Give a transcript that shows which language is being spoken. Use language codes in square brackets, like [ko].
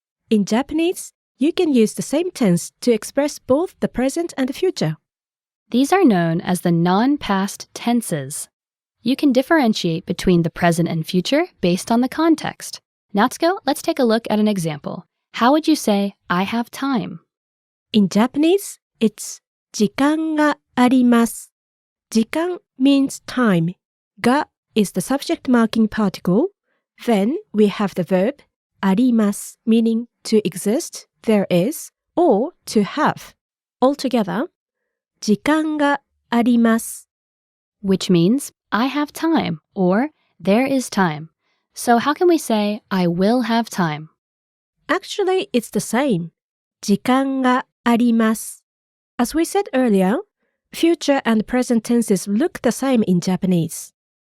[en] In Japanese, you can use the same tense to express both the present and the future. These are known as the non-past tenses. You can differentiate between the present and future based on the context. Natsuko, let's take a look at an example. How would you say, I have time? In Japanese, it's [ja] 時間があります. [en] 時間 means time. が is the subject marking particle. Then we have the verb あります meaning to exist, there is, or to have. Altogether, [ja] 時間があります. [en] Which means, I have time, or there is time. So how can we say, I will have time? Actually, it's the same. [ja] 時間があります. [en] As we said earlier, future and present tenses look the same in Japanese.